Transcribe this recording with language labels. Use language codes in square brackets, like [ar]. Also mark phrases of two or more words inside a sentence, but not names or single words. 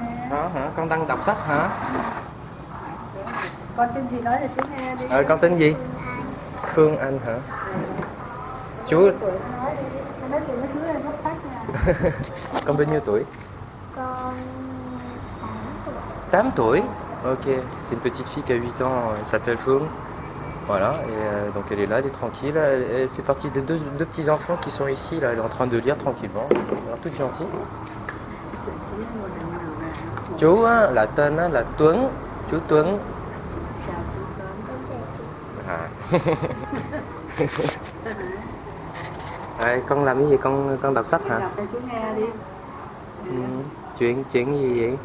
[vi] Đó hả? Con đang đọc sách hả? Con tên gì nói cho chú nghe đi. Con tên gì? Phương Anh hả? Chú, Tuổi nó nói đi. Con nói chuyện với chú là góc sách nha. con bao nhiêu tuổi? Con 8 tuổi. 8 tuổi. [fr] Ok, c'est une petite fille qui a 8 ans, elle s'appelle Phương. Voilà, et donc elle est là, elle est tranquille. Elle fait partie des deux petits enfants qui sont ici, là, elle est en train de lire tranquillement. Elle a l'air toute gentille. [vi] Chú á, là tên á, là Tuấn, chú Tuấn. Chào chú Tuấn. Con chào chú. Con làm cái gì? Con đọc sách hả? Đọc cho chú nghe đi. Chuyện gì vậy?